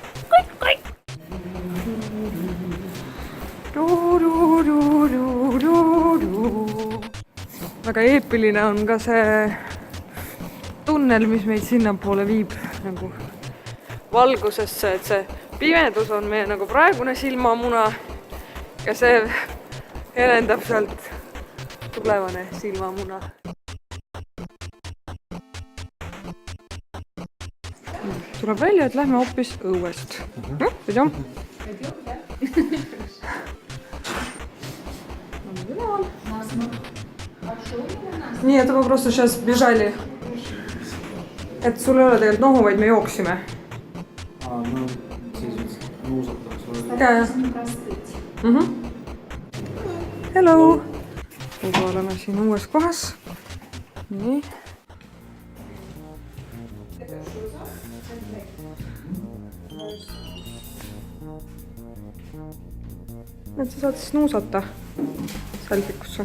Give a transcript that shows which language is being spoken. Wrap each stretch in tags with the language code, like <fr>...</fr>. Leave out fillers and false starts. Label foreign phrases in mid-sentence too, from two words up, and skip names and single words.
<et>Väga eepiline on ka see tunnel, mis meid sinnapoole viib nagu valgusesse, et see pimedus on meie nagu praegune silmamuna ja see helendab sealt tulevane silmamuna. Tuleb välja, et lähme hoopis õuest. Pidem?</et> <ru>Нет, мы просто сейчас бежали.</ru> <et>Это sul ei ole tegelikult nohu, vaid me jooksime. No siis nuusataks. Käe. Hello! Juba oleme siin uues kohas. Nii. Et sa saad siis nuusata salvikusse.</et>